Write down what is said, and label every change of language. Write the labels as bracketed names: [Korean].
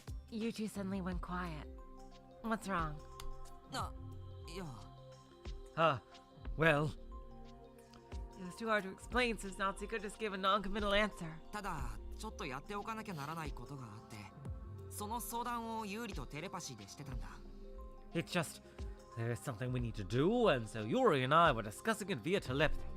[English] You two suddenly went quiet. What's wrong? [Japanese] いや [English] Well, It was too hard to explain, so Natsuko just gave a non-committal answer. [Japanese] ただちょっとやっておかなきゃならないことがあってその相談をユーリとテレパシーでしてたんだ [English] it's just there's something we need to do, and so Yuri and I were discussing it via telepathy.